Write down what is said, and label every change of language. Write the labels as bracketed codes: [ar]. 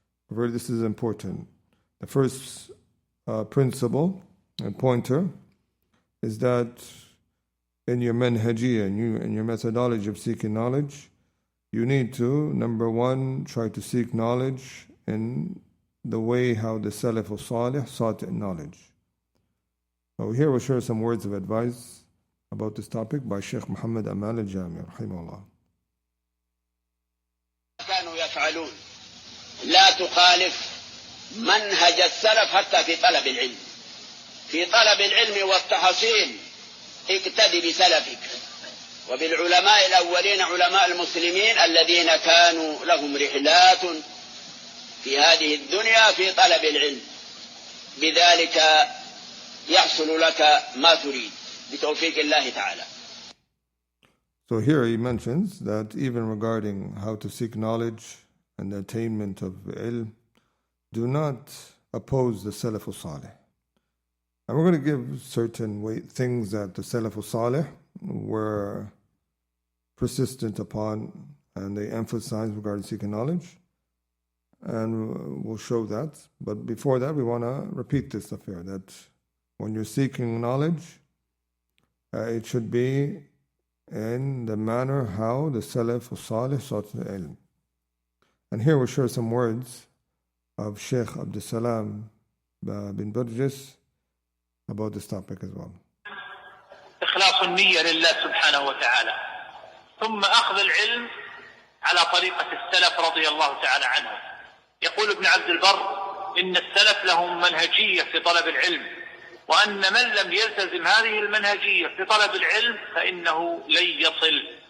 [en] This is important. The first principle and pointer is that in your manhajiyya, in your methodology of seeking knowledge, you need to, number one, try to seek knowledge in the way how the Salaf as-Saalih sought knowledge. So here we'll share some words of advice about this topic by Sheikh Muhammad Amal al-Jami, rahimahullah. [ar] كانوا يفعلون لا تخالف منهج السلف حتى في طلب العلم. في طلب العلم والتحصيل اقتدي بسلفك وبالعلماء الأولين علماء المسلمين الذين كانوا لهم رحلات في هذه الدنيا في طلب العلم. بذلك يحصل لك ما تريد بتوفيق الله تعالى. [en] So here he mentions that even regarding how to seek knowledge and the attainment of ilm, do not oppose the Salaf as-Saalih. And we're going to give certain things that the Salaf as-Saalih were persistent upon and they emphasized regarding seeking knowledge. And we'll show that. But before that, we want to repeat this affair, that when you're seeking knowledge, it should be in the manner how the Salaf as-Saalih sought the ilm. And here we'll share some words of Sheikh Abdul Bin Burjis about this topic as well. [ar] إخلاص النية لله سبحانه وتعالى ثم أخذ العلم على طريقة السلف رضي الله تعالى عنهم. يقول ابن عبد البر إن السلف لهم منهجية في طلب العلم وأن من لم يلتزم هذه المنهجية في طلب العلم فإنه لن يصل.